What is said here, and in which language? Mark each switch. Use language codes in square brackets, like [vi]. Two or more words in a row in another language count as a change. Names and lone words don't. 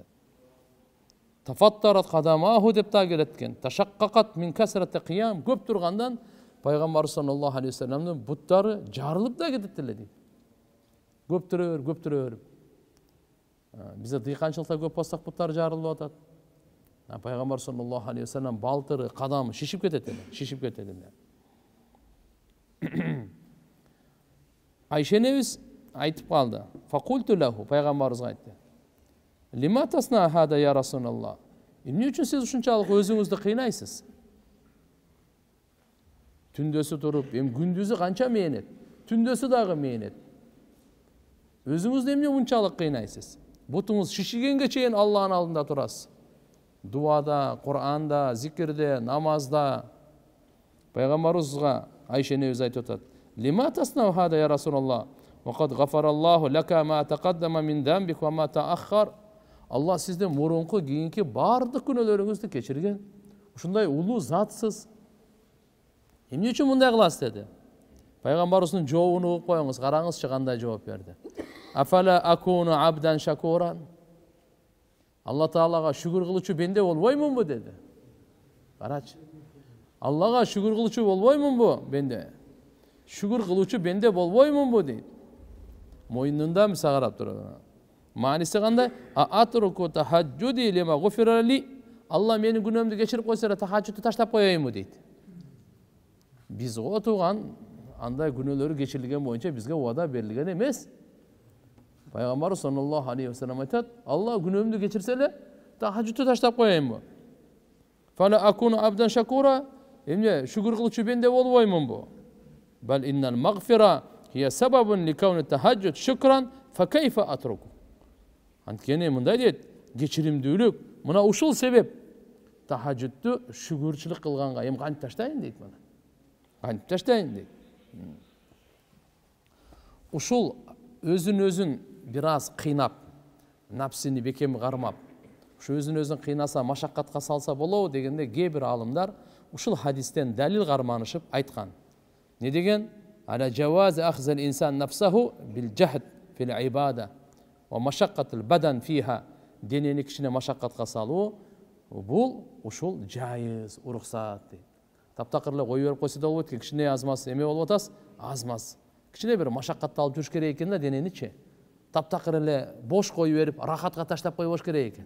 [ar] تفطرت قدماه [ky] деп дагы келет экен. [ar] تشققت من كثرة القيام, [ky] көп тургандан пайгамбар [ar] صلى الله عليه وسلم [ky] буттары жарылып да кетет эле дейт. Көптүрөр. Бизде дыйканчылыкта көп болсок буттар жарылып атат. Пайгамбар [ar] صلى الله عليه وسلم [ky] балтыры, кадамы шишип кетет эле. Айша энебиз айтып калды. [ar] فقلت له, [ky] пайгамбарыбызга айтты. [ar] لم تصنع هذا يا رسول الله. [ky] Эмне үчүн сиз ушунчалык өзүңүздү кыйнайсыз? Түндөсү туруп, күндүзү канча мээнет, түндөсү дагы мээнет. Өзүңүздү эмне мынчалык кыйнайсыз? Бутуңуз шишигенге чейин Аллахтын алдында турасыз. Дуада, Кур'анда, зикирде, намазда. Пайгамбарыбызга Айша энебиз айтып атат. [ar] لم تصنع هذا يا رسول الله. وقد غفر الله لك ما تقدم من ذنبك وما تأخر. [ky] Алла сизден мурунку кийинки бардык күнөөлөрүңүздү кечирген. Ушундай улуу затсыз. Эмне үчүн мындай кыласыз деди. Пайгамбарыбыздын жообун угуп коюңуз, караңызчы кандай жооп берди. [ar] أفلا أكون عبدا شكورا. [ky] Алла Таалага шүгүр кылуучу бенде болбоймунбу деди. Карачы. Аллага шүгүр кылуучу болбоймунбу бенде? Шүгүр кылуучу бенде болбоймунбу дейт. Мойнунда миса карап турат. Мааниси кандай? [ar] أأترك تهجدي لما غفر لي. [ky] Алла менин күнөөмдү кечирип койсо эле тахажжудду таштап коеюмбу дейт. Биз отуган андай күнөөлөрү кечирилген боюнча бизге убада берилген эмес. Пайгамбар [ar] صلى الله عليه وسلم [ky] айтат, Алла күнөөмдү кечирсе эле тахажжудду таштап коеюмбу. [ar] فلا أكون عبدا شكورا. [ky] Эмне шүгүр кылуучу бенде болбоймунбу? [ar] بل إن المغفرة هي سبب لكون التهجد شكرا فكيف أترك. [ky] Анткени мындай дейт, кечиримдүүлүк мына ушул себеп. Тахажжудду шүгүрчүлүк кылганга эми кантип таштайын дейт мына. Кантип таштайын дейт. Ушул өзүн бир аз кыйнап, напсини бекем кармап, ушу өзүн кыйнаса, машаккатка салса болобу дегенде кээ бир аалымдар ушул хадистен далил карманышып айткан. Не деген? [ar] ألا جواز أخذ الإنسان نفسه بالجهد في العبادة ومشقة البدن فيها. [ky] Денени кичине машаккатка салуу бул ушул жайыз, уруксат дейт. Таптакыр эле кой берип койсо да болбойт экен, кичине азмас эме болуп атасыз, азмас. Кичине бир машаккатты алып жүрүш керек экен да дененичи. таптакыр эле бош коюп берип рахатка таштап койбош керек экен.